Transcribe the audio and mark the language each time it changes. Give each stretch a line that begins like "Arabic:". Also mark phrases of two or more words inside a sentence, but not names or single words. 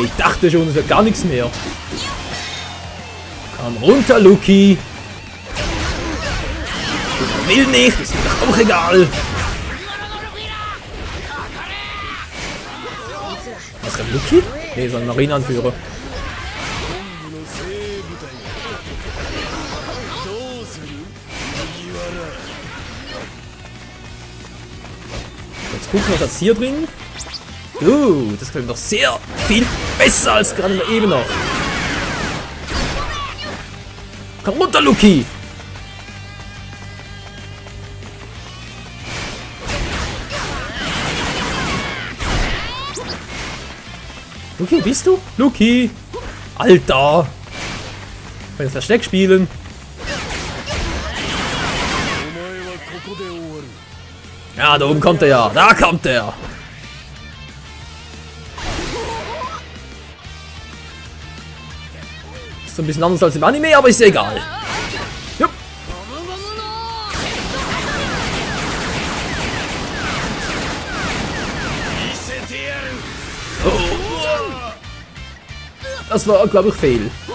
German: Ich dachte schon, es wird gar nichts mehr. Komm runter, Luki. Will nicht, ist mir doch auch egal. Was kann Luki? Nee, so ein Marineanführer.
Japanese: 本部の精鋭部隊どうする麦わら
German: Jetzt gucken, was hat's hier drin? Das klingt doch sehr viel besser als gerade eben noch. Komm runter, Luki! Luki, wo bist du? Luki! Alter! Ich will jetzt Versteck spielen.
Japanese: お前はここで終わる
German: Ja, da oben kommt er ja. Da kommt er. Ist so ein bisschen anders als im Anime, aber ist egal. Jupp. Das war, glaube ich, fehl.